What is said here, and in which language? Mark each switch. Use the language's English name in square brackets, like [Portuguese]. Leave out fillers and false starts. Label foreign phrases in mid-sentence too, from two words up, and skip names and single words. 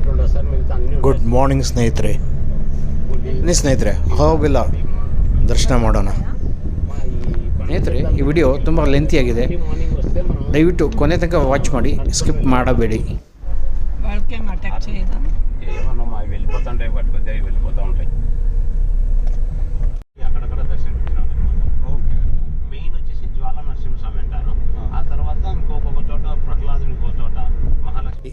[English] good morning [Kannada] ಸ್ನೇಹಿತರೆ. ಸ್ನೇಹಿತರೆ ಹೋಗಿಲ್ಲ ದರ್ಶನ ಮಾಡೋಣ. ಸ್ನೇಹಿತರೆ ಈ ವಿಡಿಯೋ ತುಂಬ ಲೆಂತಿಯಾಗಿದೆ, ದಯವಿಟ್ಟು ಕೊನೆ ತನಕ ವಾಚ್ ಮಾಡಿ, ಸ್ಕಿಪ್ ಮಾಡಬೇಡಿ. [Telugu] అక్కడక్కడ దర్శనం మెయిన్ వచ్చేసి జ్వాల నరసింహస్వామి అంటారు. ఆ తర్వాత ఇంకొక చోట ప్రహ్లాదుని ఇంకో చోట మహాలక్ష్మి.